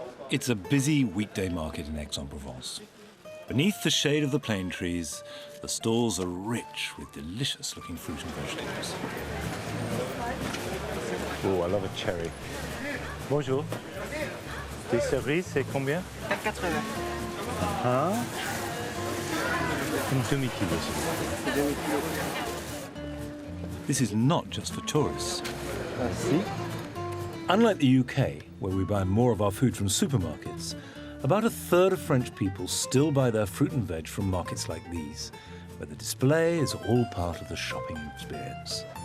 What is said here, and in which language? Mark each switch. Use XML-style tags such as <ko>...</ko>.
<en>It's a busy weekday market in Aix-en-Provence. Beneath the shade of the plane trees, the stalls are rich with delicious-looking fruit and vegetables. Oh, I love a cherry.</en> <fr>Bonjour. Des cerises, c'est combien? 4,80. Hein? Une demi-kilo, s'il vous plaît.</fr> <en>This is not just for tourists.</en> <fr>Merci.</fr> <en>Unlike the UK, where we buy more of our food from supermarkets, about a third of French people still buy their fruit and veg from markets like these, where the display is all part of the shopping experience.</en>